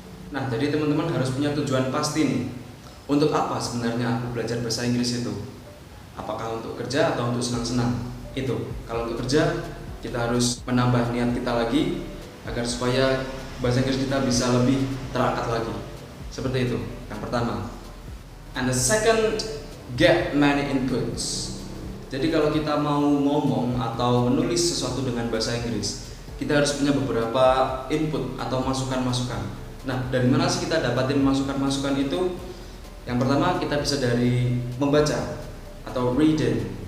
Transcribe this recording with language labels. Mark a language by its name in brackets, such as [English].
[Indonesian] Nah, jadi teman-teman harus punya tujuan pasti nih. Untuk apa sebenarnya aku belajar bahasa Inggris itu? Apakah untuk kerja atau untuk senang-senang? Itu. Kalau untuk kerja, kita harus menambah niat kita lagi agar supaya bahasa Inggris kita bisa lebih terangkat lagi. Seperti itu. Yang pertama. [English] And the second, get many inputs. [Indonesian] Jadi kalau kita mau ngomong atau menulis sesuatu dengan bahasa Inggris, kita harus punya beberapa input atau masukan-masukan. Nah, dari mana sih kita dapatin masukan-masukan itu? Yang pertama, kita bisa dari membaca atau reading.